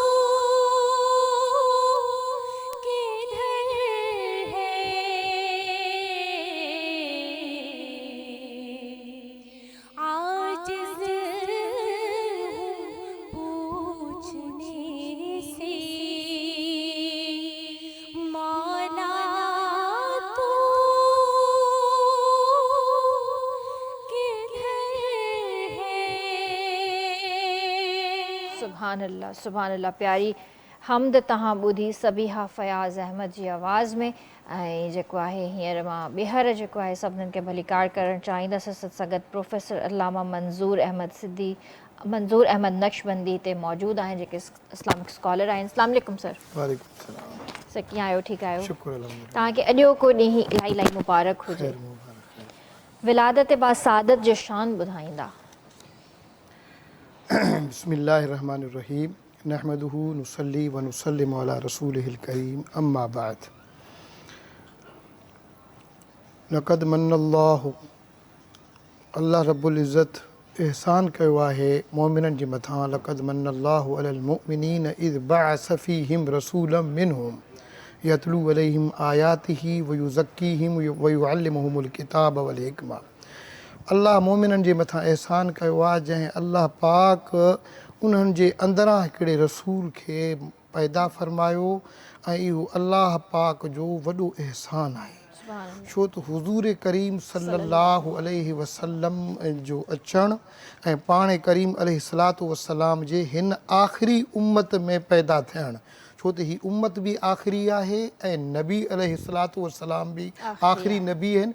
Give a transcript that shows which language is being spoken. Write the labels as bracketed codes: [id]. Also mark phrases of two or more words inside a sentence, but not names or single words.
[ur] کدھر ہے عاجز پوچھنے سے مولا تو کدھر ہے [sd] सुभान अल्लाह प्यारी हमद तहां ॿुधी सबीहा फयाज़ अहमद जी आवाज़ में ऐं जेको आहे हींअर मां ॿीहर जेको आहे सभिनीनि खे भलीकार करणु चाहींदसि सगत प्रोफेसर अल्लामा मंज़ूर अहमद नक्शबंदी हिते मौजूदु आहिनि जेके इस्लामिक स्कॉलर आहिनि। [ar] السلام عليكم सर। وعليكم السلام. [sd] सर कीअं आहियो? ठीकु आहियो? [ar] شكر الحمد لله. [sd] तव्हांखे अॼोको ॾींहुं इलाही मुबारक हुजे। खैर मुबारक। विलादत बा सादत जो शान ॿुधाईंदा। [ar] بسم الله الرحمن الرحيم نحمده ونصلي ونسلم على رسوله الكريم أما بعد. لقد من الله [sd] अल्लाह रब्बुल इज़्ज़त एहसान कयो आहे मोमिननि जे मथां। [ar] لقد من الله على المؤمنين إذ بعث فيهم رسولا منهم يتلو عليهم آياته ويزكيهم ويعلمهم الكتاب والحكمة. [sd] अल्लाह मोमिननि जे मथां एहसान कयो आहे जंहिं अल्लाह पाक उन्हनि जे अंदरां हिकिड़े रसूल खे पैदा फ़रमायो ऐं इहो अल्लाह पाक जो वॾो एहसान आहे। छो त हुज़ूर करीम [ar] صلى الله عليه وسلم [sd] जो अचणु ऐं पाण करीम [ar] عليه الصلاة والسلام [sd] जे हिन आख़िरी उम्मत में पैदा थियणु, छो त ही उम्मत बि आख़िरी आहे ऐं नबी [ar] عليه الصلاة والسلام [sd] बि आख़िरी नबी आहिनि।